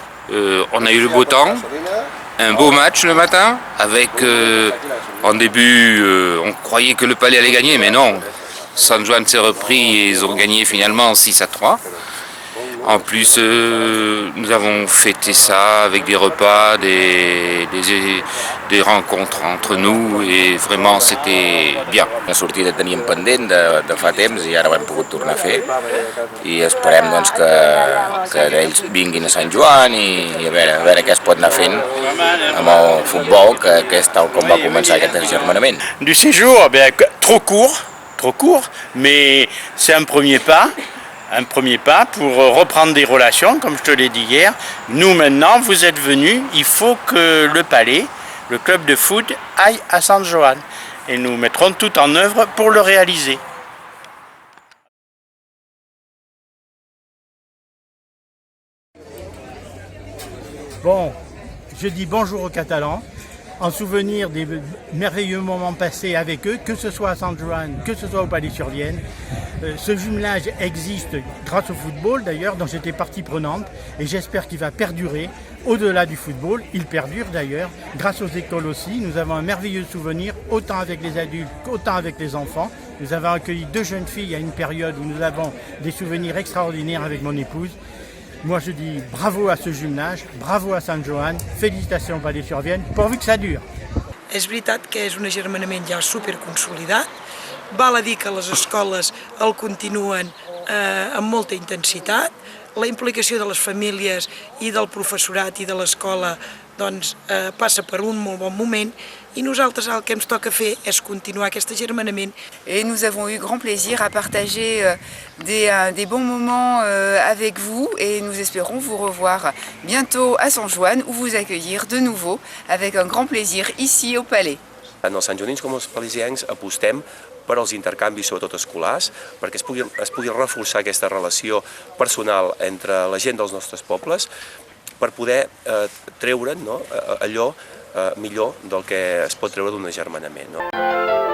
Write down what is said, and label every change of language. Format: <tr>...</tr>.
<fr>On a eu le beau temps, un beau match le matin, avec en début on croyait que le palais allait gagner, mais non. San Juan s'est repris et ils ont gagné finalement 6-3. En plus, nous avons fêté ça avec des repas, des rencontres entre nous et vraiment c'était bien.</fr> <ca>La sortida teníem pendent de fa temps i ara ho hem pogut tornar a fer i esperem doncs, que ells vinguin a Sant Joan i a veure què es pot anar fent amb el futbol, que és tal com va començar aquest agermanament.</ca> <fr>Du séjour, trop court, mais c'est un premier pas pour reprendre des relations, comme je te l'ai dit hier. Nous maintenant, vous êtes venus, il faut que le Palais, le club de foot, aille à San Joan. Et nous mettrons tout en œuvre pour le réaliser. Bon, je dis bonjour aux Catalans, en souvenir des merveilleux moments passés avec eux, que ce soit à San Joan, que ce soit au Palais-sur-Vienne. Ce jumelage existe grâce au football d'ailleurs, dont j'étais partie prenante, et j'espère qu'il va perdurer au-delà du football. Il perdure d'ailleurs, grâce aux écoles aussi. Nous avons un merveilleux souvenir, autant avec les adultes qu'autant avec les enfants. Nous avons accueilli 2 jeunes filles à une période où nous avons des souvenirs extraordinaires avec mon épouse. Moi je dis bravo à ce jumelage, bravo à Sant Joan, félicitations au Palais-sur-Vienne, pourvu que ça dure.</fr> <ca>És veritat que és un agermanament ja superconsolidat. Val a dir que les escoles el continuen amb molta intensitat. La implicació de les famílies i del professorat i de l'escola doncs, passa per un molt bon moment i nosaltres el que ens toca fer és continuar aquest agermanament.</ca> <fr>Et nous avons eu grand plaisir à partager des bons moments avec vous et nous espérons vous revoir bientôt à Sant Joan ou vous accueillir de nouveau avec un grand plaisir ici au Palais.</fr> <ca>Tant els santjoanins com els palesiencs apostem per als intercanvis, sobretot escolars, perquè es pugui reforçar aquesta relació personal entre la gent dels nostres pobles per poder treure'n allò millor del que es pot treure d'un agermanament.</ca>